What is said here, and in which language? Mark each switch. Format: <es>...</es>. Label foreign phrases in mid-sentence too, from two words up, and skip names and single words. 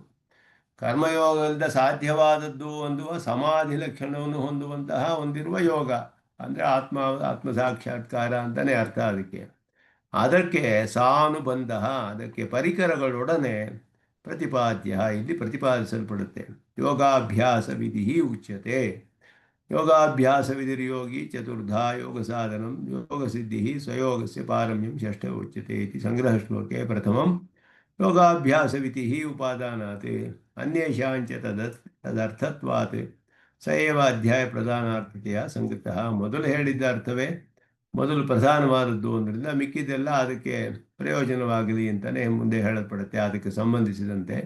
<kn>ಕರ್ಮಯೋಗದಿಂದ ಸಾಧ್ಯವಾದದ್ದು ಹೊಂದುವ ಸಮಾಧಿ ಲಕ್ಷಣವನ್ನು ಹೊಂದಿರುವ ಯೋಗ ಅಂದರೆ ಆತ್ಮ ಸಾಕ್ಷಾತ್ಕಾರ ಅಂತಲೇ ಅರ್ಥ. ಅದಕ್ಕೆ ಸಾನುಬಂಧ, ಅದಕ್ಕೆ ಪರಿಕರಗಳೊಡನೆ ಪ್ರತಿಪಾದ್ಯ ಇಲ್ಲಿ ಪ್ರತಿಪಾದಿಸಲ್ಪಡುತ್ತೆ.</kn> <sa>ಯೋಗಾಭ್ಯಾಸ ವಿಧಿ ಉಚ್ಯತೆ. ಯೋಗಾಭ್ಯಾಸ ವಿಧಿರ್ಯೋಗಿ ಚತುರ್ಧಾ ಯೋಗ ಸಾಧನಂ ಯೋಗ ಸಿದ್ಧಿ ಸ್ವಯೋಗಸ್ಯ ಪಾರಮ್ಯಂ ಷಷ್ಠ ಉಚ್ಯತೆ ಇತಿ ಸಂಗ್ರಹ ಶ್ಲೋಕೆ ಪ್ರಥಮಂ ಯೋಗಾಭ್ಯಾಸ ವಿಧಿ ಉಪಾದಾನಾತ್ ಅನ್ಯೇಷಾಂಚ ತದರ್ಥತ್ವಾತ್ ಸ ಏವ ಅಧ್ಯಾಯ ಪ್ರಧಾನಾರ್ಥತೆಯ ಸಂಗತಃ.</sa> <kn>ಮೊದಲು ಹೇಳಿದ್ದ ಅರ್ಥವೇ ಮೊದಲು ಪ್ರಧಾನವಾದದ್ದು ಅಂದ್ರಿಂದ ಮಿಕ್ಕಿದೆಲ್ಲ ಅದಕ್ಕೆ ಪ್ರಯೋಜನವಾಗಲಿ ಅಂತಲೇ ಮುಂದೆ ಹೇಳಲ್ಪಡುತ್ತೆ ಅದಕ್ಕೆ ಸಂಬಂಧಿಸಿದಂತೆ.</kn>